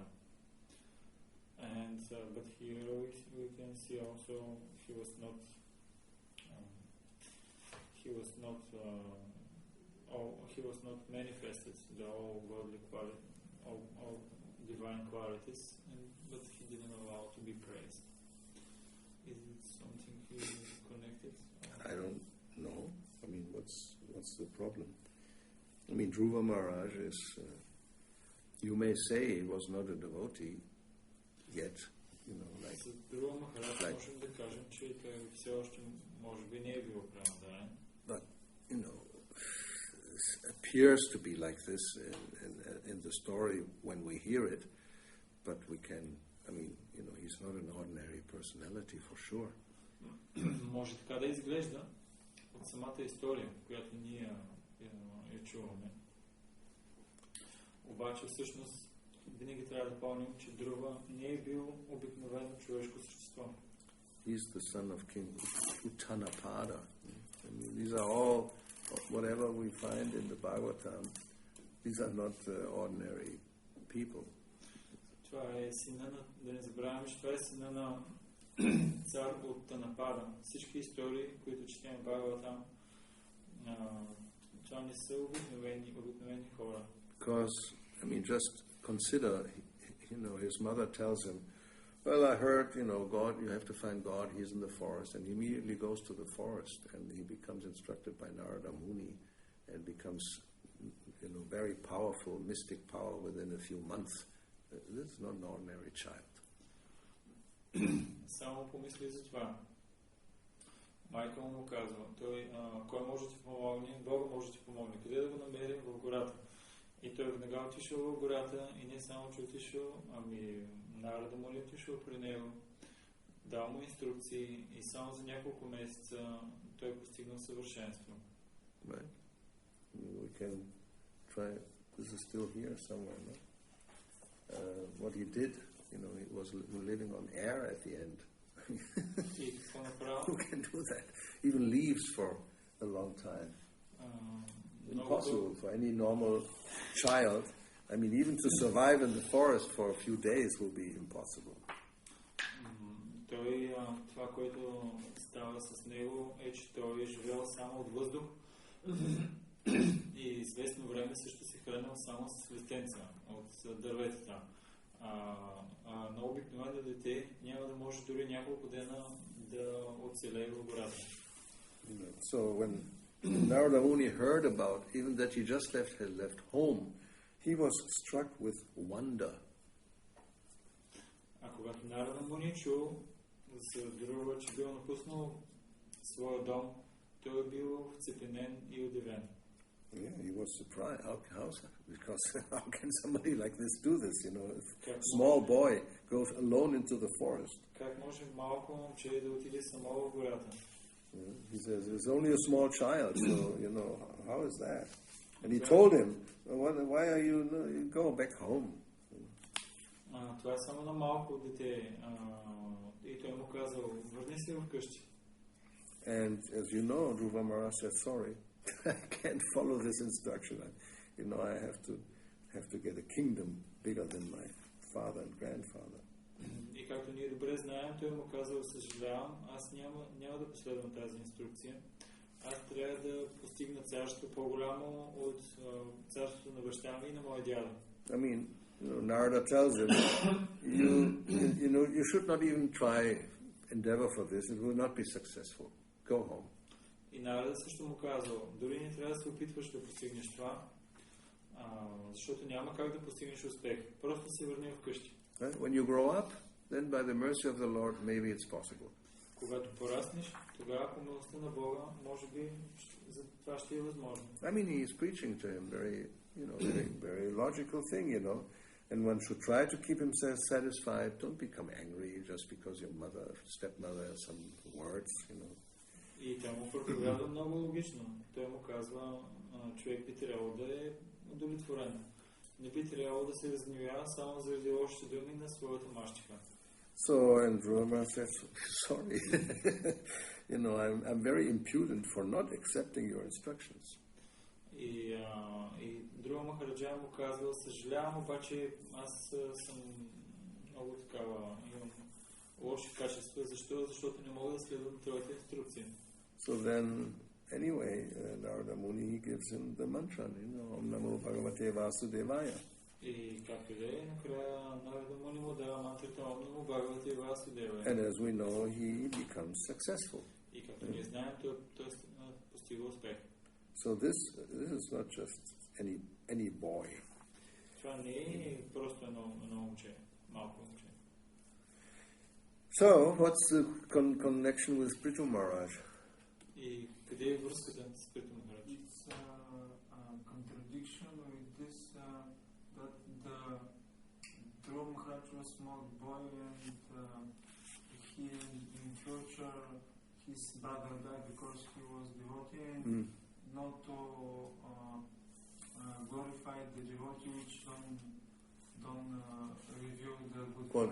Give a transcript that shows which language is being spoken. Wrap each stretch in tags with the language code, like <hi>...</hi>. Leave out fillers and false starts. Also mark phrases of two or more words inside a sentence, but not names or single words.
<en>And but here we can see also he was not manifested the all godly quality, all divine qualities, but he didn't allow to be praised. Is it something connected? I don't know. I mean, what's the problem? I mean, Dhruva Maharaj is, you may say he was not a devotee yet, you know, like...</en> <bg>Dhruva Maharaj можем да кажем, че той все още може би не е бил премотанен.</bg> <en>But, you know, it appears to be like this in the story when we hear it, but we can, I mean, you know, he's not an ordinary personality for sure.</en> <bg>Може така да изглежда от самата история, която ние я чуваме. Обаче всъщност винаги трябва да помним, че Dhruva не е бил обикновено човешко същество.</bg> <en>He's the son of King Uttanapada. I mean, these are all, whatever we find in the Bhagavatam, these are not ordinary people.</en> <bg>Това е сина на, да не забравяме, че това е сина на цар от Танапада. Всички истории, които четем в Бхагаватам, това не са обикновени хора.</bg> <en>Because, I mean, just consider, you know, his mother tells him, well, I heard, you know, God, you have to find God, he's in the forest, and he immediately goes to the forest, and he becomes instructed by Narada Muni, and becomes, you know, very powerful, mystic power within a few months. This is not an ordinary child.</en> <bg>Само помисли за това. Майка му казва, кой може да ти помогне? Бога може да ти помогне. Къде да го намерим? В гората. И той веднага отишъл в гората и не само, че отишъл, ами Нарада му ли отишъл при него, дал му инструкции и само за няколко месеца той постигнал съвършенство.</bg> <en>Right. We can try, this is still here somewhere, no? What he did, you know, he was living on air at the end. Who can do that? Even leaves for a long time. Impossible for any normal child. I mean, even to survive in the forest for a few days will be impossible.</en> <bg>Той, това, което става с него, е, че той е живел само от въздух и известно време също се хранил само с листенца от дърветата. На обикновено дете няма да може дори няколко дена да оцелее в гората.</bg> <en>So when Narada Muni heard about even that he just had left home, he was struck with wonder.</en> <bg>А когато Нарада Муни чул за Dhruva, че бил напуснал своя дом, той е бил вцепенен и удивен.</bg> <en>Yeah, he was surprised. Because how can somebody like this do this? You know, a small boy goes alone into the forest.</en> <bg>Как може малко момче да отиде само в гората?</bg> <en>He says, it's only a small child, so, you know, how is that? And he told him, why are you go back home?</en> <bg>Това е само на малко дете. И той му казал, върни се вкъщи.</bg> <en>And as you know, Dhruva Maharaj said, sorry, I can't follow this instruction. I have to get a kingdom bigger than my father and grandfather.</en> <bg>И както ние добре знаем, той му казал, съжалявам, аз няма да последвам тази инструкция. Аз трябва да постигна царство по-голямо от царството на баща ми и на моя дядо.</bg> <en>I mean, Narada tells him, you should not even try endeavor for this. It will not be successful. Go home.</en> <bg>И Нарада също му казал, дори не трябва да се опитваш да постигнеш това. Защото няма как да постигнеш успех. Просто се върни вкъщи.</bg> <en>Right? When you grow up, then by the mercy of the Lord, maybe it's possible.</en> <bg>Когато пораснеш, тогава по милостта на Бога, може би за това ще е възможно.</bg> <en>I mean, he is preaching to him very logical thing, And one should try to keep himself satisfied. Don't become angry just because your stepmother has some words,</en> <bg>И тя му проповядва много логично. Той му казва, човек би трябвало да е удовлетворен. Не би трябвало да се разгневява само заради лошите думи на своята мащиха.</bg> <en>So, and Roma says, sorry, I'm very impudent for not accepting your instructions.</en> <bg>И друга Махараджа му казва, съжалявам, обаче аз съм много такава, имам лоши качества. Защо? Защото не мога да следвам твоите инструкции.</bg> <en>So then, anyway, Narada Muni, he gives him the mantra,</en> <sa>ॐ नमो भगवते वासुदेवाय.</sa> <bg>И както и да е, накрая Нарада Муни му дава мантрата</bg> <sa>ॐ नमो भगवते वासुदेवाय.</sa> <en>And as we know, he becomes successful.</en> <bg>И както ние знаем, той постига успех.</bg> <en>So this is not just any boy.</en> <bg>Това не е просто едно момче, малко момче.</bg> <en>So, what's the connection with Prithu Maharaj?</en> <bg>И къде е връзката с Приту Махарадж?</bg> <en>It's a contradiction with this that the Dhruva Maharaj was a small boy and he in future his brother died because he was devotee and not to glorify the devotee which don't reveal the good</en>